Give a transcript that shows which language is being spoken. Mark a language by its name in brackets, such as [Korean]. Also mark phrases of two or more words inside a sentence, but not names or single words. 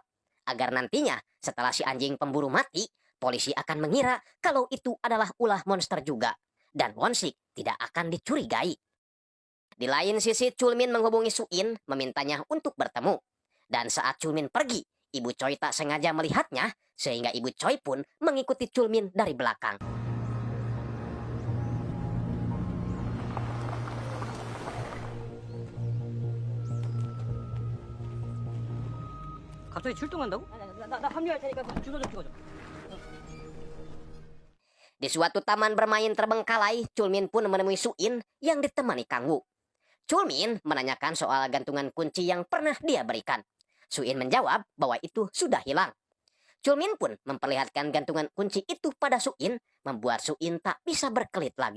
[Indonesian] Agar nantinya setelah si anjing pemburu mati, polisi akan mengira kalau itu adalah ulah monster juga. Dan Won-sik tidak akan dicurigai. Di lain sisi, Chulmin menghubungi Suin memintanya untuk bertemu. Dan saat Chulmin pergi, Ibu Choi tak sengaja melihatnya, sehingga Ibu Choi pun mengikuti Chulmin dari belakang. [Korean] 갑자기 출동한다고? 나 합류할 테니까 주소 좀 찍어줘. [Indonesian] Di suatu taman bermain terbengkalai, Chulmin pun menemui Suin yang ditemani Kang Woo. Chulmin menanyakan soal gantungan kunci yang pernah dia berikan. Suin menjawab bahwa itu sudah hilang. Chulmin pun memperlihatkan gantungan kunci itu pada Suin, membuat Suin tak bisa berkelit lagi.